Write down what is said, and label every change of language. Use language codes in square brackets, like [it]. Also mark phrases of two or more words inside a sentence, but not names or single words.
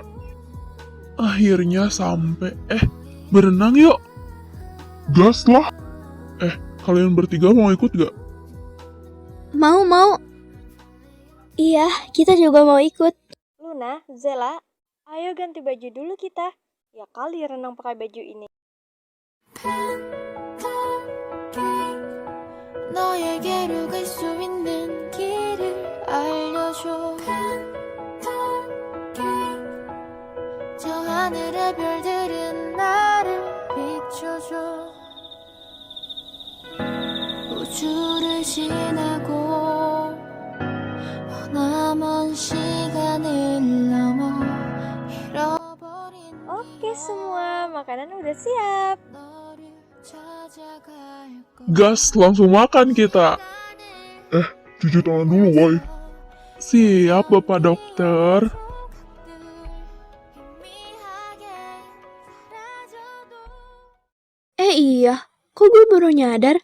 [id] Akhirnya sampai. Berenang yuk. Gas lah. Kalian bertiga mau ikut gak? Mau. Iya, kita juga mau ikut. Luna, Zela, ayo ganti baju dulu kita. Ya kali renang pakai baju ini. [ko] 너에게로 갈 수 있는 길을 알려줘. 저 하늘의 별들은 나를 비춰줘. 우주를 지나고 머나먼 시간을 넘어 잃어버린 [id] Oke semua, makanan udah siap. [ko] 너를 찾아갈 [id] Gas, langsung makan kita. Cuci tangan dulu, woy. Siap, Bapak Dokter. Iya, kok gue baru nyadar?